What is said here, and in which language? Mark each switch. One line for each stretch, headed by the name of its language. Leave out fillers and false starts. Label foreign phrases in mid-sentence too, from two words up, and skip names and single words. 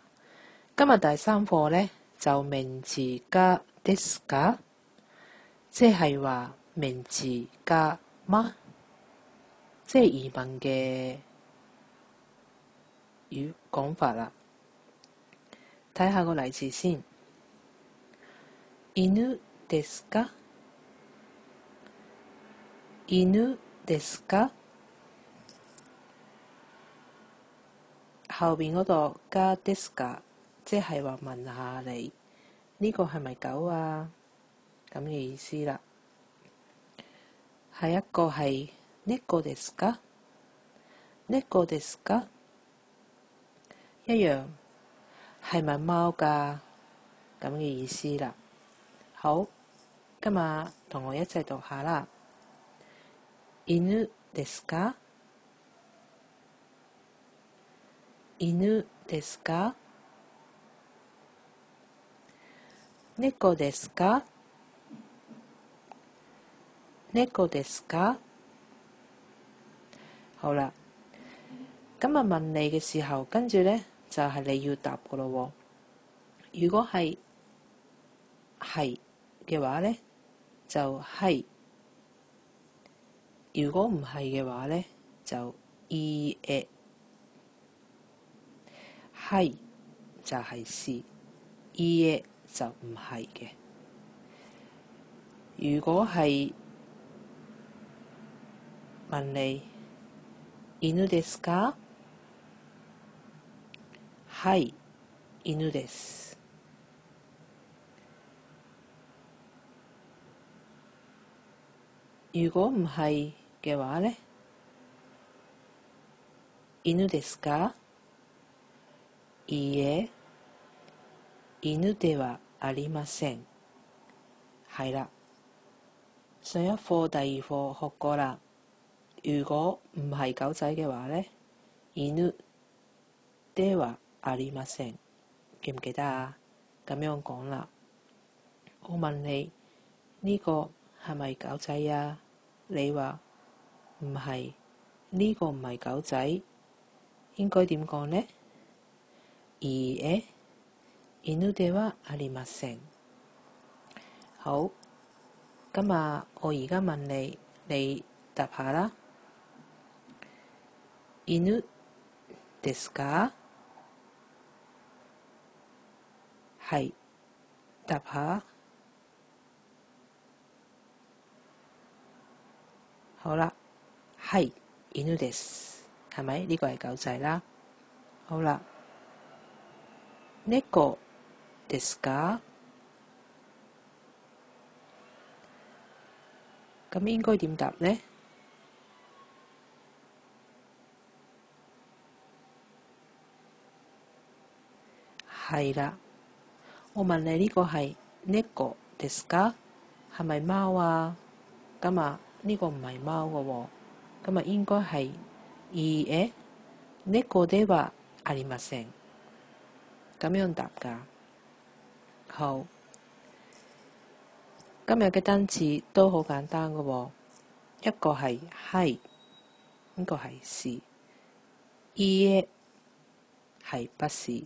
Cantonese: 今日第三課呢，就名詞加
Japanese: ですか，
Cantonese: 即係話名詞加嗎，即係疑問嘅講法啦。睇下個例詞先。
Japanese: 犬ですか？犬ですか？
Cantonese: 後邊嗰度加
Japanese: ですか，
Cantonese: 即係話問下你呢個係咪狗啊？咁嘅意思啦。下一個係
Japanese: 猫ですか？猫ですか？
Cantonese: 一樣係咪貓㗎？咁嘅意思啦。好，今日同我一齊讀下啦。
Japanese: 犬ですか？犬ですか？猫ですか？猫ですか？
Cantonese: 好啦，今日問你嘅時候，跟住呢就係你要答噶咯喎。如果係嘅話呢，就係；如果唔係嘅話呢，就いいえ。係就係是，いいえ就唔係嘅。如果係問你
Japanese: 犬ですか？はい、犬です。
Cantonese: 如果唔係嘅話呢，
Japanese: 犬ですか？いいえ、犬ではありません。
Cantonese: 係啦，上一課第二課學過啦。如果唔係狗仔嘅話呢，
Japanese: 犬ではありません。
Cantonese: 記唔記得啊？咁樣講啦。我問你呢個係咪狗仔啊？你話唔係，呢個唔係狗仔，應該點講呢？
Japanese: いいえ、犬ではありません。
Cantonese: 好，今日我而家問你，你答下啦。
Japanese: 犬ですか？
Cantonese: 係，答下。好啦，係
Japanese: 犬です，
Cantonese: 係咪？呢個係狗仔啦。好啦，
Japanese: 猫ですか？
Cantonese: 咁應該點答呢？係啦，我問你呢個係
Japanese: 猫ですか？
Cantonese: 係咪貓啊？咁啊，呢個唔係貓嘅喎，咁啊應該係
Japanese: いいえ、猫ではありません。
Cantonese: 咁樣答㗎。好，今日嘅單詞都好簡單嘅喎，一個係係，一個係是，いいえ係不是。